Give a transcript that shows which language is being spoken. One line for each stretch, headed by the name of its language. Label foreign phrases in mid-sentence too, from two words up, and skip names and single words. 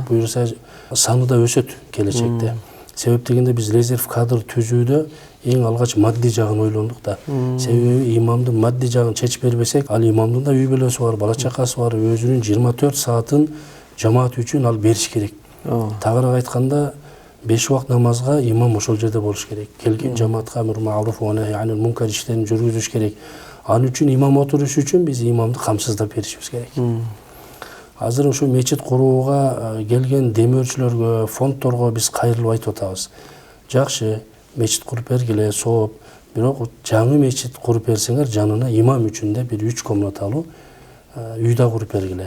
Kyrgyz: Буюрса саны да өсөт келечекте. Себеп дегенде биз резерв кадр түзүүдө эң алгач мадди жагын ойлондук да. Себеби имамдын мадди жагын чечип бербесек, ал имамдын да үй бүлөсү бар, бала чакасы бар, өзүнүн 24 саатын жамаат үчүн ал бериш керек. Тагыраак айтканда 5 убакыт намазга имам ошол жерде болуш керек. Келген жамаатка
Arabic: أمر معروف ونهي عن المنكر
Kyrgyz: иштерин жүргүзүш керек. Ал үчүн имам отуруш үчүн биз имамды камсыздап беришибиз керек. Азыр ошо мечит курууга келген демөөрчүлөргө, фондторго биз кайрылып айтып атабыз. Жакшы, мечит куруп бергиле, сооп, бирок жаңы мечит куруп берсеңер, жанына имам үчүн да бир 3 комнаталуу үй да куруп бергиле.